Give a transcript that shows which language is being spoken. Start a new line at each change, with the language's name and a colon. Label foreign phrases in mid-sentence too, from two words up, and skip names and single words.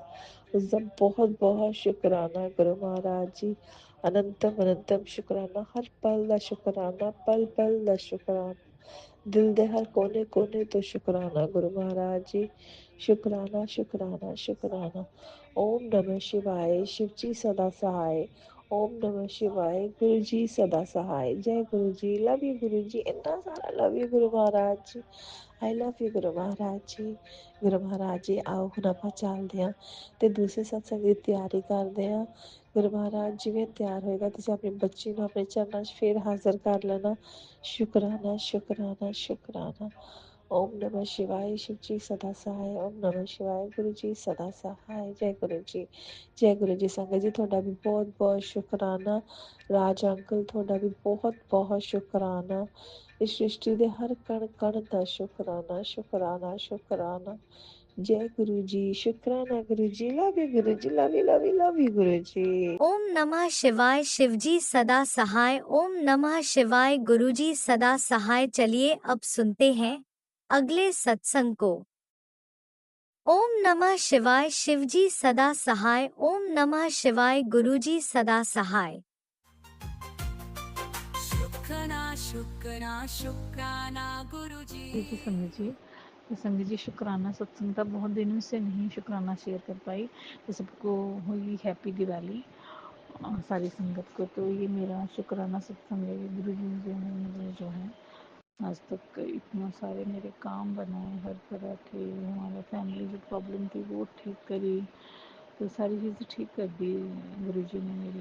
Punjabi: ਉਸਦਾ ਬਹੁਤ ਬਹੁਤ ਸ਼ੁਕਰਾਨਾ ਗੁਰੂ ਮਹਾਰਾਜ ਜੀ, ਅਨੰਤਮ ਅਨੰਤਮ ਸ਼ੁਕਰਾਨਾ, ਹਰ ਪਲ ਦਾ ਸ਼ੁਕਰਾਨਾ, ਪਲ ਪਲ ਦਾ ਸ਼ੁਕਰਾਨਾ, ਦਿਲ ਦੇ ਹਰ ਕੋਨੇ ਕੋਨੇ ਤੋਂ ਸ਼ੁਕਰਾਨਾ ਗੁਰੂ ਮਹਾਰਾਜ ਜੀ। ਸ਼ੁਕਰਾਨਾ ਸ਼ੁਕਰਾਨਾ ਸ਼ੁਕਰਾਨਾ।
Hindi: ओम नमः शिवाय, शिव जी सदा सहाय। ओम नमः शिवाय। गुरु जी सदा सहाय। जय गुरु जी।
English: love you
Hindi: गुरु जी। इतना सारा
English: love you
Hindi: गुरु महाराज जी।
English: I love you
Punjabi: गुरु महाराज जी।
Hindi: गुरु महाराज जी आओ
Punjabi: ਹੁਣ ਆਪਾਂ ਚੱਲਦੇ ਹਾਂ ਤੇ ਦੂਸਰੇ ਸਤਸੰਗ ਦੀ ਤਿਆਰੀ ਕਰਦੇ ਹਾਂ। ਗੁਰੂ ਮਹਾਰਾਜ ਜਿਵੇਂ ਤਿਆਰ ਹੋਏਗਾ ਤੁਸੀਂ ਆਪਣੇ ਬੱਚੇ ਨੂੰ ਆਪਣੇ ਚਰਨਾਂ 'ਚ ਫੇਰ ਹਾਜ਼ਰ ਕਰ ਲੈਣਾ। ਸ਼ੁਕਰਾਨਾ ਸ਼ੁਕਰਾਨਾ ਸ਼ੁਕਰਾਨਾ।
Hindi: ओम नमः शिवाय। शिव जी सदा सहाय। ओम नमः शिवाय। गुरु जी सदा सहाय। जय गुरु जी। जय गुरु जी। संगत जी
Punjabi: ਤੁਹਾਡਾ ਵੀ ਬਹੁਤ ਬਹੁਤ ਸ਼ੁਕਰਾਨਾ। ਰਾਜ ਅੰਕਲ ਤੁਹਾਡਾ ਵੀ ਬਹੁਤ ਬਹੁਤ ਸ਼ੁਕਰਾਨਾ। ਇਸ ਸ੍ਰਿਸ਼ਟੀ ਦੇ ਹਰ ਕਣ ਕਣ ਦਾ ਸ਼ੁਕਰਾਨਾ ਸ਼ੁਕਰਾਨਾ ਸ਼ੁਕਰਾਨਾ।
Hindi: जय गुरु जी। शुक्राना गुरु जी।
English: love you
Hindi: गुरु जी।
English: love you love you love you
Hindi: गुरु जी। ओम नमः शिवाय। शिवजी सदा सहाय। ओम नमः शिवाय। गुरुजी सदा सहाय। चलिए अब सुनते हैं अगले सत्संग को। ओम नमः शिवाय। शिवजी सदा सहाय। ओम नमः शिवाय। गुरुजी सदा सहाय। शुक्राना शुक्राना शुक्राना गुरुजी। जी संगत जी, तो संगत जी शुक्राना सत्संग था, बहुत दिनों से नहीं शुक्राना शेयर कर पाई। तो सबको हुई
English: Happy Diwali
Hindi: सारी संगत को। तो ये मेरा शुक्राना सत्संग है। गुरु जी जो है मुझे जो है आज तक इतना सारे मेरे काम बनाए, हर तरह के हमारे फैमिली जो प्रॉब्लम थी वो ठीक करी, तो सारी चीज़ें ठीक कर दी गुरु जी ने मेरी।